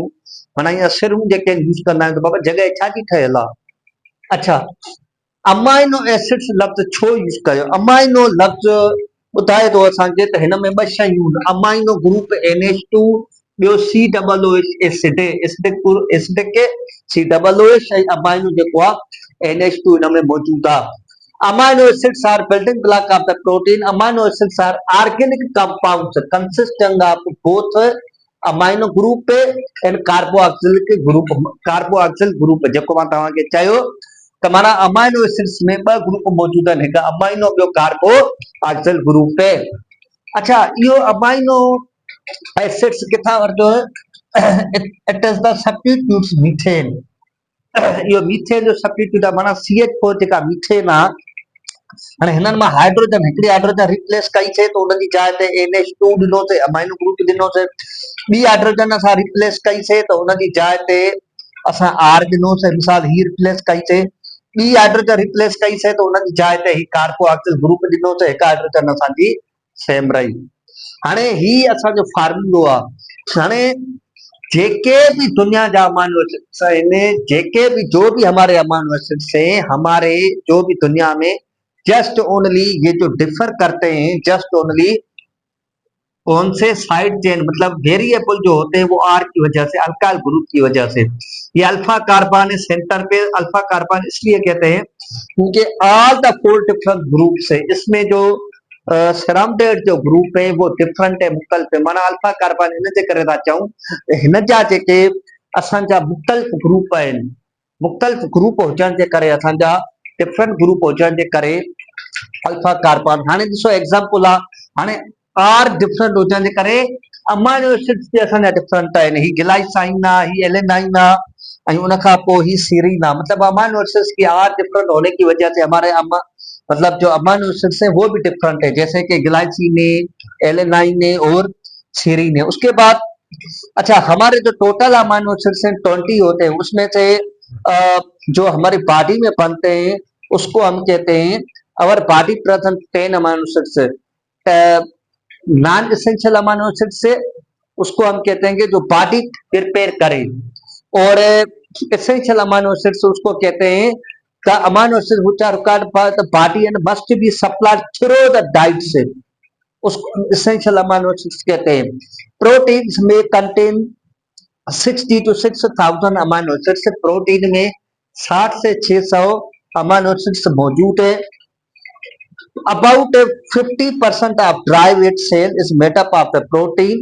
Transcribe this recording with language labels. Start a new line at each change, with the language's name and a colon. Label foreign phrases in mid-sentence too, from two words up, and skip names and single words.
Sindhi: माना ईअं सिरूं जेके यूज़ कंदा आहियूं त बाबा जॻहि छा जी ठहियल आहे? अच्छा,
English: amino acids
Sindhi: लफ़्ज़ छो यूज़ कयो? अमाइनो लफ़्ज़ ॿुधाए थो असांखे त हिन में ॿ शयूं आहिनि।
English: amino group
Sindhi: NH2, ॿियो COOH एसिड, एसिडिक COOH, ऐं अमाइनो जेको आहे NH2 हिन में मौजूदु आहे।
English: Amino acids are building block of the protein. Amino acids are organic compounds consisting of both amino group and carboxylic group. carboxyl group
Sindhi: जेको मां तव्हांखे चयो त माना
English: amino acids
Sindhi: में ॿ ग्रुप मौजूद आहिनि, हिकु अमाइनो, ॿियो
English: carboxyl group.
Sindhi: अच्छा, इहो
English: amino acids
Sindhi: किथां वरितो?
English: It is the substitutes methane.
Sindhi: इहो मीथेन जो सब्स्टिट्यूट आहे, माना CH4 जेका मीथेन आहे। हाणे हिननि मां हाइड्रोजन, हिकिड़ी हाइड्रोजन रिप्लेस कई थिए त उनजी जाइ ते NH2 ॾिनोसीं,
English: amino group
Sindhi: ॾिनोसीं। ॿी हाइड्रोजन असां रिप्लेस कईसीं त उनजी जाइ ते असां R ॾिनोसीं। मिसाल ही रिप्लेस कईसीं। ॿी हाइड्रोजन रिप्लेस कईसीं त उनजी जाइ ते ही
English: carboxyl group
Sindhi: ॾिनोसीं। हिकु हाइड्रोजन असांजी सेम रही। हाणे ही असांजो फार्मूलो आहे। हाणे जेके भी दुनिया जा
English: amino acids
Sindhi: आहिनि, जेके भी
Hindi: जो भी हमारे
English: amino acids
Hindi: हैं, हमारे जो भी दुनिया में
English: just only
Hindi: ये जो डिफर करते हैं
English: just only
Hindi: कौन से
English: side chain
Hindi: मतलब वेरिएबल जो होते हैं वो आर की वजह से,
English: alkyl group
Hindi: की वजह से। ये
English: alpha carbon
Hindi: है सेंटर पे,
English: alpha carbon
Hindi: इसलिए कहते हैं क्योंकि
English: all the four different group
Hindi: है, इसमें जो सराउंडेड जो ग्रुप है वो डिफरेंट है, मुख्तलिफ है।
Sindhi: माना
English: alpha carbon
Sindhi: इन जे करे था चऊं हिन जा जेके असांजा मुख्तलिफ ग्रुप आहिनि, मुख्तलिफ ग्रुप हुजण जे करे असांजा
English: different group
Sindhi: हुजण जे करे
English: alpha carbon.
Sindhi: हाणे ॾिसो एग्जांपल आहे, हाणे आर डिफरेंट हुजण जे करे
English: amino acids
Sindhi: बि असांजा डिफरेंट आहिनि। ही ग्लाइसाइन आहे, ही एलेनाइन आहे, ऐं उन खां पोइ ही सीरीन आहे।
Hindi: मतलब
English: amino acids
Hindi: की आर डिफरेंट होने की वजह से हमारे मतलब जो
English: amino acids
Hindi: हैं वो भी डिफरेंट है, जैसे कि ग्लाइसिन है, एलेनाइन है और सीरीन है। उसके बाद अच्छा हमारे जो
English: total amino acids
Hindi: हैं 20 होते हैं, उसमें से जो हमारी बॉडी में बनते हैं उसको हम कहते हैं
English: our body present 10 amino acids. non essential amino acids
Hindi: से उसको हम कहते हैं कि जो बॉडी प्रिपेयर करे, और
English: essential amino acids
Hindi: उसको कहते हैं
English: the amino acids which are required by the body and must be supplied through the diet
Hindi: से, उसको
English: essential amino acids
Hindi: कहते हैं। प्रोटीन्स में
English: contain 60 to 6,000 amino acids,
Hindi: प्रोटीन में 60 से 600
English: amino acids
Hindi: मौजूद है।
English: About 50% of dry weight cell is made up of the protein.